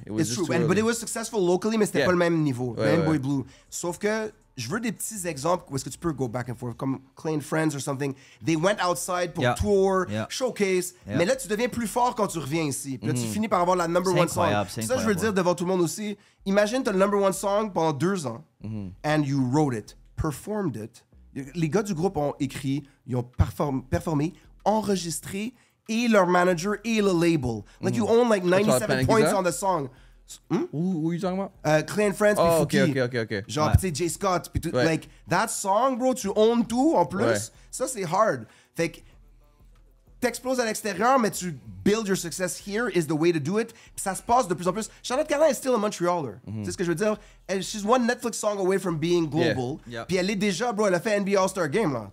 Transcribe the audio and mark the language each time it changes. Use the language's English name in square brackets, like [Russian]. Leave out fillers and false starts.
[English] It was It's just true, too early. but it was successful locally, [French] mais c'était pas le même niveau. Même Boy Blue. Sauf que je veux des petits exemples où est-ce que tu peux [English] go back and forth, [French] comme Clay and Friends or something. [English] They went outside [French] pour tour, showcase, mais là, tu deviens plus fort quand tu reviens ici. Puis là, tu finis par avoir la [English] number one song. [French] Ça, je veux le dire devant tout le monde aussi. Imagine, tu as le [English] number one song [French] pendant 2 ans, [English] and you wrote it, performed it. [French] Les gars du groupe ont écrit, ils ont performé, enregistré, et leur manager et le label. [English] Like, you own like 97 points on the song. Who are you talking about? [French] Clay and Friends, puis Fouki. [English] OK. [French] Genre, tu sais, Jay Scott, puis tout. [English] Like, that song, bro, [French] tu own tout en plus. Ça, c'est hard. Fait que t'exploses à l'extérieur, mais tu [English] build your success here is the way to do it. [French] Puis ça se passe de plus en plus. Charlotte Cardin est still a Montrealer. Tu sais ce que je veux dire? [English] She's one Netflix song away from being global. [French] Puis elle est déjà, bro, elle a fait NBA All-Star Game, là.